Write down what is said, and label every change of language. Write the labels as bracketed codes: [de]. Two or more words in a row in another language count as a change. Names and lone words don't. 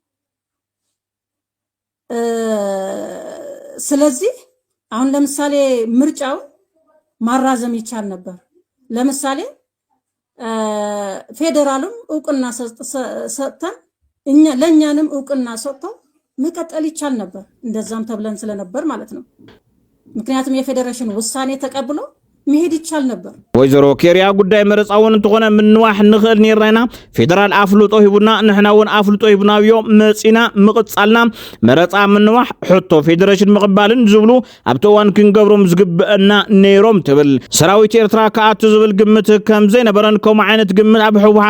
[am] ስለዚህ አሁን ለምሳሌ ምርጫው ማራዘም ይቻል ነበር ለምሳሌ ፌደራሉም ዕውቅና ሰጥተን ለኛንም ዕውቅና ሰጥተው መቀጠል ይቻል ነበር እንደዛም ተብለን ስለነበር ማለት ነው ምክንያቱም የፌደሬሽን ውሳኔ ተቀብሎ መሄድ ይቻል ነበር [ti] ወይዘሮ ኬርያ ጉዳይ መረጻውን እንተኾነ ምንዋሕ ንኽእል ነርና ፌደራል አፍልጦ ሂቡና ንሕናውን አፍልጦ ሂቡና ብዮ መጺና ምቕጻልና መረጻ ምንዋሕ ሕቶ ፌደሬሽን ምቕባልን ዝብሉ ኣብቲ እዋን ክንገብሮም ዝግብአና ነይሮም ትብል ሰራዊት ኤርትራ ከኣቱ ዝብል ግምት ከም ዘይነበረን ከምኡ ዓይነት ግምት ኣብ ህወሓት